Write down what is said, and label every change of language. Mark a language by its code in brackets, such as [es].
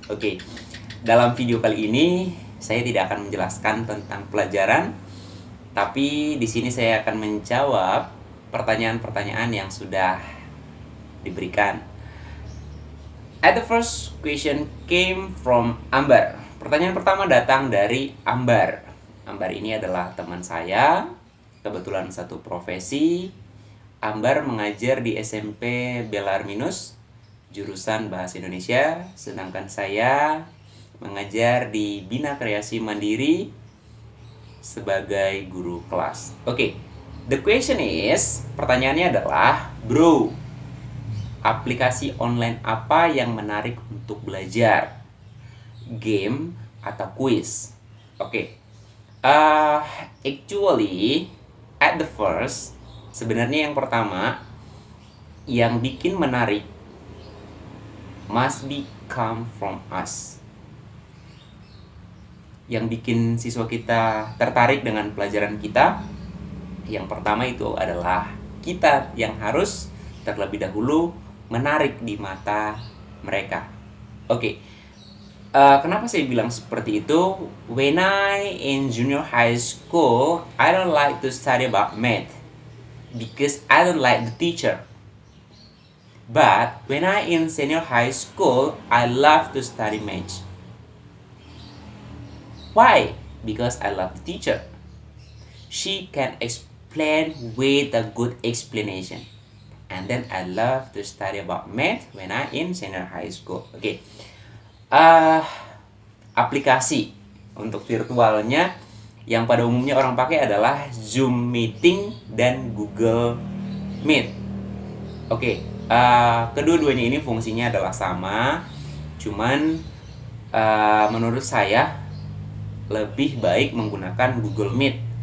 [id] Oke, dalam video kali ini saya tidak akan menjelaskan tentang pelajaran, tapi di sini saya akan menjawab pertanyaan-pertanyaan yang sudah diberikan. [en] The first question came from Ambar. [id] Pertanyaan pertama datang dari Ambar. Ambar ini adalah teman saya, kebetulan satu profesi. Ambar mengajar di SMP Belarminus, jurusan Bahasa Indonesia, sedangkan saya mengajar di Bina Kreasi Mandiri sebagai guru kelas. Oke, [en] the question is, [id] pertanyaannya adalah, bro, aplikasi online apa yang menarik untuk belajar? [en] Game atau quiz? Oke. Actually, at the first, [id] sebenarnya yang pertama yang bikin menarik [en] must be come from us. [id] Yang bikin siswa kita tertarik dengan pelajaran kita, yang pertama itu adalah kita yang harus terlebih dahulu menarik di mata mereka. Oke. Kenapa saya bilang seperti itu? [en] When I in junior high school, I don't like to study about math because I don't like the teacher. But when I in senior high school, I love to study math. Why? Because I love the teacher. She can explain with a good explanation. And then I love to study about math when I in senior high school. [id] Oke. Aplikasi untuk virtualnya yang pada umumnya orang pakai adalah Zoom Meeting dan Google Meet. Oke. Kedua-duanya ini fungsinya adalah sama. Cuman menurut saya lebih baik menggunakan Google Meet.